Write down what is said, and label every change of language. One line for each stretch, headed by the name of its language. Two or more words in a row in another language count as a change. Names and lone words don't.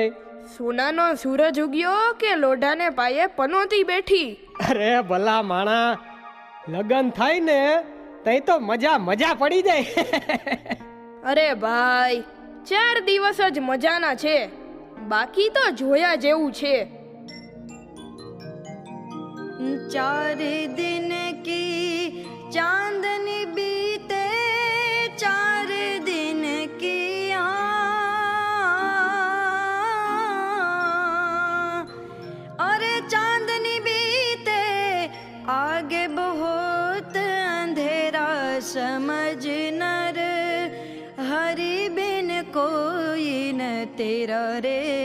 Gujarati: સોનાનો સૂરજ ઉગ્યો કે લોઢાને પાયે પનોતી બેઠી? અરે ભલા માણા, લગન થાય ને તઈ તો મજા મજા પડી જાય. અરે ભાઈ, 4 દિવસ જ મજાના છે, બાકી તો જોયા જેવું છે.
Hindi: 4 दिन की चांदनी बीते 4 दिन की अरे चांदनी बीते आगे बहुत अंधेरा समझ नर हरि बिन कोई न तेरा रे